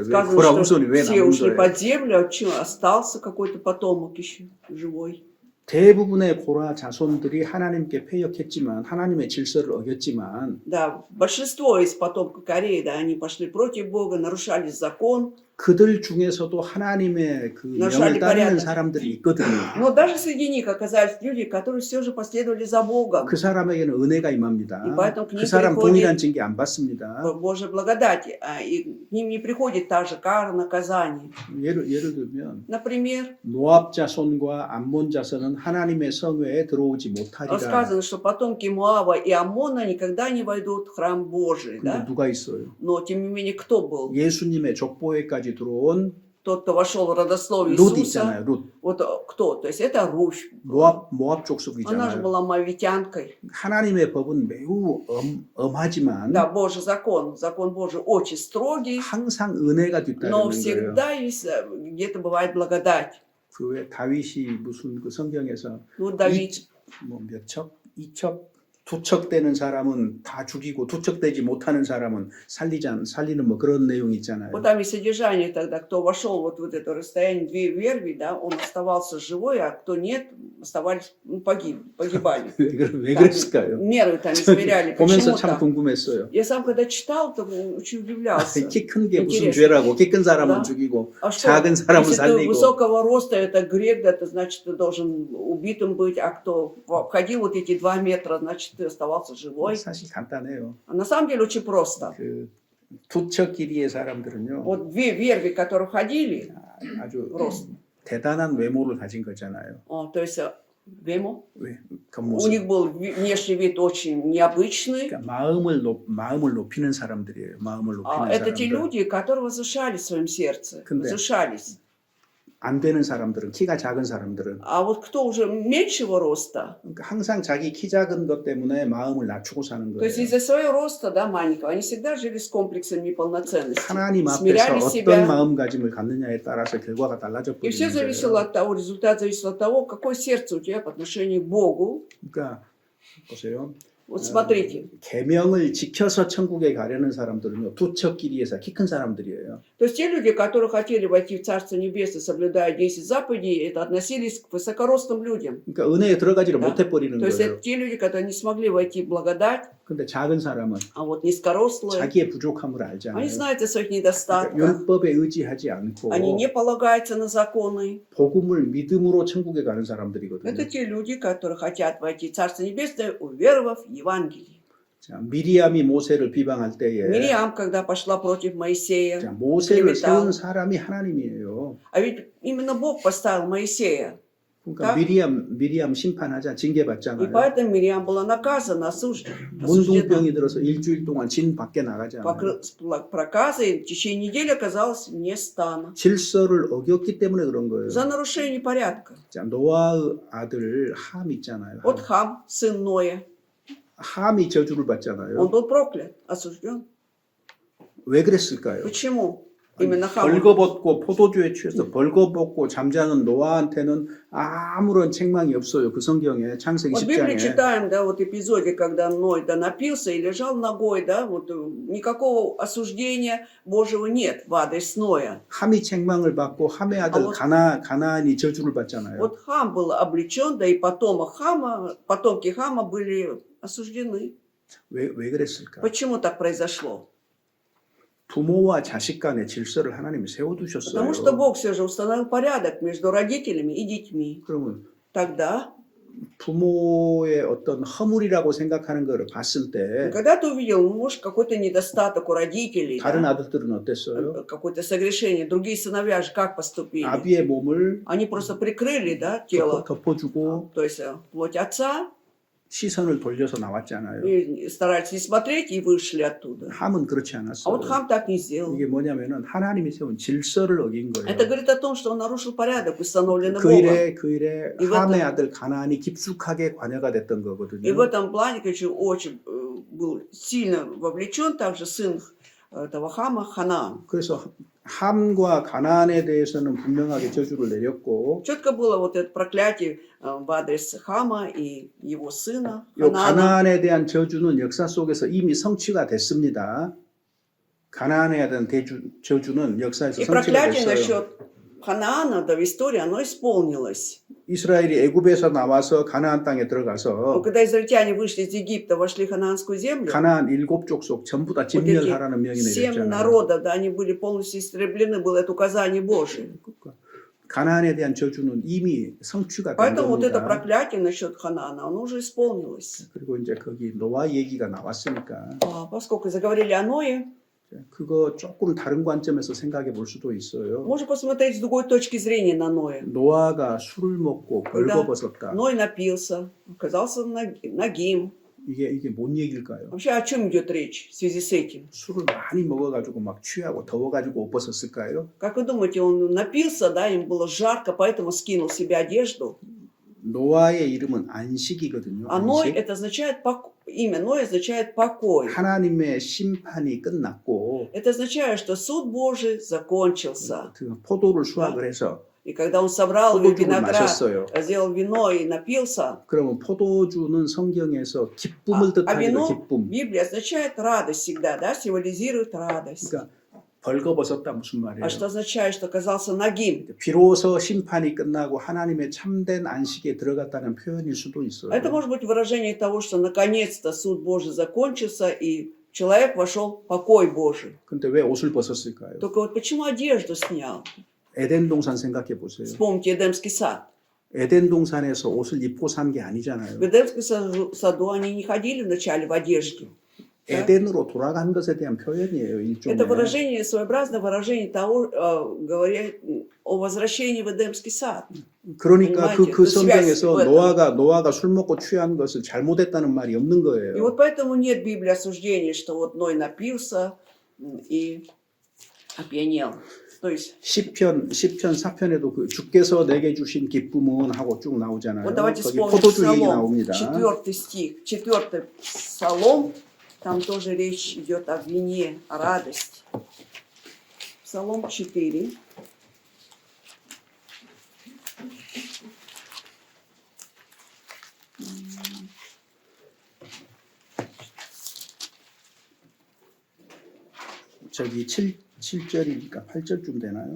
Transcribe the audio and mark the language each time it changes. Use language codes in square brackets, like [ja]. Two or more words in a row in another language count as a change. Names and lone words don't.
[ru] Сказано, [ko] 고라 [ru] что [ko] 후손이 왜 [ru] все [ko] 남은 [ru] ушли [ko] 거예요? [ru] под землю, а чё, остался какой-то потомок еще живой. [ko] 대부분의 고라 자손들이 하나님께 패역했지만 하나님의 질서를 어겼지만 [ru] Да, большинство из потомков Кореи, да, они пошли против Бога, нарушали закон. [ko] 그들 중에서도 하나님의 그 [ru] нарушали [ko] 명을 따르는 [ru] порядок. [ko] 사람들이 있거든요. [ru] Но даже среди них оказались люди, которые все же последовали за Богом. [ko] 그 사람에게는 은혜가 임합니다. [ru] И поэтому к [ko] 그 [ru] ним [ko] 사람 [ru] приходит [ko] 동일한 징계 안 받습니다. [ru] Божья благодать, и к ним не приходит та же кара, наказание. [ko] 예를 들면 [ru] Например, [ko] 모압 자손과 암몬 자손은 하나님의 성회에 들어오지 못하리라. [ru] сказано, что потомки Моава и Аммона никогда не войдут в храм Божий. [ko] 근데 [ru] Да? [ko] 누가 있어요? [ru] Но, тем не менее, кто был? [ko] 예수님의 족보에까지 들어온 [ru] Тот, кто вошел в родословие [ko] 룻 [ru] Иисуса. [ko] 있잖아요. 룻. [ru] Вот кто? То есть это Руфь. [ko] 모압 [ru] Она же [ko] 족속이잖아요. [ru] была мавитянкой. [ko] 하나님의 법은 매우 엄하지만 [ru] Да, Божий закон. Закон Божий очень строгий. [ko] 항상 은혜가 뒤따르는 [ru] Но [ko] 거예요. [ru] всегда есть, где-то бывает благодать. [ko] 그 왜 다윗이 무슨 그 성경에서 [ru] Ну, Давид, [ko] 뭐몇 척, 2척, 2척 되는 사람은 다 죽이고 2척 되지 못하는 사람은 살리는 뭐 그런 내용 있잖아요. [ru] вот там и содержание тогда, кто вошел вот в это расстояние, 2 верви, да, он оставался живой, а кто нет, оставались, погибали. [ko] 왜 [ru] Так, [ko] 그랬을까요? [ru] меры там измеряли. [ko] 보면서 [ru] Почему [ko] 참 [ru] так? [ko] 궁금했어요. [ru] Я сам когда читал, то очень удивлялся. [ko] 키 큰 게 무슨 [ru] Интересно. [ko] 죄라고 키 큰 사람은 [ru] Да. [ko] 죽이고 [ru] А что, [ko] 작은 사람은 [ru] если ты [ko] 살리고 [ru] высокого роста, это грех, да, это значит, ты должен убитым быть, а кто входил вот эти 2 метра, значит, ты оставался живой. [ko] 사실 간단해요. [ru] А на самом деле очень просто. [ko] 그 두척 길이의 사람들은요 [ru] Вот две верви, которые ходили, [ko] 아주 [ru] рост. [ko] 대단한 외모를 가진 거잖아요. [ru] То есть вемо, [ko] 왜 [ru] у [ko] 겉모습. [ru] них был внешний вид очень необычный. [ko] 그러니까 마음을 높이는 사람들이에요. 마음을 높이는 [ru] Это те [ko] 사람들. [ru] люди, которые возвышались в своем сердце. [ko] 근데 [ru] Возвышались. [ko] 안 되는 사람들은 키가 작은 사람들은 [ru] А вот кто уже меньшего роста, [ko] 그러니까 항상 자기 키 작은 것 때문에 마음을 낮추고 사는 [ru] то есть [ko] 거예요. [ru] из-за своего роста, да, маленького, они всегда жили с комплексом неполноценности. [ko] 하나님 앞에서 [ru] Смиряли [ko] 어떤 [ru] себя. [ko] 마음가짐을 갖느냐에 따라서 결과가 달라져 [ru] И все [ko] 버리는 [ru] зависело [ko] 거예요. [ru] от того, результат зависит от того, какое сердце у тебя по отношению к Богу. [ko] 그러니까 보세요. [ru] Вот смотрите. [ko] 계명을 지켜서 천국에 가려는 사람들은요 두척 길이에서 키 큰 사람들이에요. [ru] То есть те люди, которые хотели войти в Царство Небесное, соблюдая 10 заповедей, это относились к высокорослым людям. [ko] 그러니까 은혜에 들어가지를 [ru] Да. [ko] 못해 버리는 [ru] То есть [ko] 거예요. [ru] это те люди, которые не смогли войти в благодать, [ko] 근데 작은 사람은 [ru] а вот низкорослые, [ko] 자기의 부족함을 알잖아요. [ru] они знают о своих [ko] 그러니까 [ru] недостатках, [ko] 율법에 의지하지 않고 [ru] они не полагаются на законы. [ko] 복음을 믿음으로 천국에 가는 사람들이거든요. [ru] Это те люди, которые хотят войти в Царство Небесное, уверовав в Евангелие. [ko] 자, 미리암이 모세를 비방할 때에 [ru] Мириам, когда пошла против Моисея, [ko] 자, 모세를 [ru] клеветал. [ko] 세운 사람이 하나님이에요. [ru] А ведь именно Бог поставил Моисея. [ko] 그러니까 [ru] Так. [ko] 미리암 심판하자 [ru] И [ko] 징계받잖아요. [ru] поэтому Мириам была наказана, осуждена. [ko] 문둥병이 들어서 일주일 동안 진 밖에 나가잖아요. [ru] С проказой в течение недели оказалась вне стана. [ko] 질서를 어겼기 때문에 그런 거예요. [ru] За нарушение порядка. [ko] 자, 노아의 아들 함 있잖아요. [ru] Вот Хам, сын Ноя, [ko] 함이 저주를 받잖아요. [ru] он был проклят, осужден. [ko] 왜 그랬을까요? [ru] Почему? Именно Хам. [ko] 벌거벗고 포도주에 취해서 벌거벗고 잠자는 노아한테는 아무런 책망이 없어요. 그 성경에 창세기 [ru] Вот в Библии [ko] 10장에. [ru] читаем, да, вот эпизоде, когда Ной, да, напился и лежал ногой, да, вот никакого осуждения Божьего нет в адрес Ноя. [ko] 함이 책망을 받고 함의 아들 [ru] вот- [ko] 가나안이 저주를 받잖아요. [ru] Вот Хам был облечен, да и потомки Хама были осуждены. [ko] 왜 그랬을까? [ru] Почему так произошло? [ko] 부모와 자식 간의 질서를 하나님이 세워두셨어요. [ru] Потому что Бог все же установил порядок между родителями и детьми. [ko] 그러면 [ru] Тогда, [ko] 부모의 어떤 허물이라고 생각하는 것을 봤을 때 [ru] когда ты увидел, может, какой-то недостаток у родителей, [ko] 다른 [ru] да, [ko] 아들들은 어땠어요? [ru] какое-то согрешение, другие сыновья же как поступили? [ko] 아비의 몸을 [ru] Они просто прикрыли, да, тело, [ko] 덮어주고 [ru] то есть плоть отца, [ko] 시선을 돌려서 나왔잖아요. [ru] и старались не смотреть и вышли оттуда. [ko] 함은 그렇지 [ru] А [ko] 않았어요. [ru] вот Хам так не сделал. [ko] 이게 뭐냐면은 하나님이 세운 질서를 어긴 거예요. [ru] Это говорит о том, что он нарушил порядок, установленный [ko] 그 [ru] Богом. [ko] 일에 [ru] И в [ko] 함의 [ru] этом- [ko] 아들 가나안이 깊숙하게 관여가 됐던 [ru] И [ko] 거거든요. [ru] в этом плане, конечно, очень был сильно вовлечен также сын этого Хама, Ханаан. [ko] 그래서 함과 가나안에 대해서는 분명하게 저주를 내렸고 [ru] Четко было вот это проклятие в адрес Хама и его сына [ko] 이 [ru] Ханаана. [ko] 가나안에 대한 저주는 역사 속에서 이미 성취가 됐습니다. 가나안에 대한 저주는 역사에서 [ru] И [ko] 성취가 [ru] проклятие [ko] 됐어요. [ru] насчет Ханаана, да, в истории оно исполнилось. [ko] 이스라엘이 애굽에서 나와서 가나안 땅에 [ru] Но [ko] 들어가서 [ru] когда израильтяне вышли из Египта, вошли в Ханаанскую землю, [ko] 가나안 7족속 전부 다 [ru] вот эти [ko] 진멸하라는 명이 [ru] 7 [ko] 내렸잖아요. [ru] народов, да, они были полностью истреблены, было это указание Божие. [ko] 가나안에 대한 저주는 이미 성취가 된 [ru] Поэтому вот это [ko] 겁니다. [ru] проклятие насчет Ханаана, оно уже исполнилось. [ko] 그리고 이제 거기 노아 얘기가 나왔으니까 [ru] Поскольку заговорили о Ное, [ko] 그거 조금 다른 관점에서 생각해 볼 수도 있어요. [ru] можно посмотреть с другой точки зрения на Ноя. [ko] 노아가 술을 먹고 벌거벗었다. [ru] Ной напился, оказался нагим. [ko] 이게 뭔 얘기일까요? [ru] Вообще о чем идет речь в связи с этим? [ko] 술을 많이 먹어가지고 막 취하고 더워가지고 옷 벗었을까요? [ru] Как вы думаете, он напился, да, им было жарко, поэтому скинул себе одежду? [ko] 노아의 이름은 안식이거든요. [ru] А Ной, [ko] 안식. [ru] это означает имя Ной означает покой. [ko] 하나님의 심판이 끝났고 [ru] Это означает, что суд Божий закончился. [ko] 그 포도를 수확을 해서 [ru] И когда он собрал [ko] 포도주를 [ru] виноград, [ko] 마셨어요. [ru] сделал вино и напился, [ko] 그러면 포도주는 성경에서 기쁨을 [ru] а [ko] 뜻하기도 [ru] вино в [ko] 기쁨. [ru] Библии означает радость всегда, да, символизирует радость. [ko] 그러니까 벌거벗었다 무슨 말이에요? [ru] А что означает, что оказался нагим? [ko] 비로소 심판이 끝나고 하나님의 참된 안식에 들어갔다는 표현일 수도 있어요. [ru] Это может быть выражение того, что наконец-то суд Божий закончился, и человек вошел в покой Божий. [ko] 근데 왜 옷을 벗었을까요? [ru] Только вот почему одежду снял? [ko] 에덴 동산 생각해 보세요. [ru] Вспомните Эдемский сад. [ko] 에덴 동산에서 옷을 입고 산 게 아니잖아요. [ru] В Эдемском саду они не ходили вначале в одежде. Да? [ko] 에덴으로 돌아간 것에 대한 표현이에요. 일종의. [ru] Это выражение, своеобразное выражение того, говоря о возвращении в Эдемский сад. [ko] 그러니까 [ru] понимаете, [ko] 그 그 [ru] связь [ko] 성경에서 [ru] в этом. [ko] 노아가 술 먹고 취한 것을 잘못했다는 말이 없는 [ru] И [ko] 거예요. [ru] вот поэтому нет в Библии осуждения, что вот Ной напился и опьянел. То есть, [ko] 시편 4편에도 그 주께서 내게 주신 기쁨은 하고 쭉 나오잖아요. [ru] вот давайте [ko] 거기 [ru] вспомним [ko] 포도주 얘기 [ru] Псалом, [ko] 나옵니다. [ru] 4 стих, 4 Псалом, там тоже речь идет о вине, о радости. Псалом 4. [ko] 저기 7절이니까 8절쯤 되나요?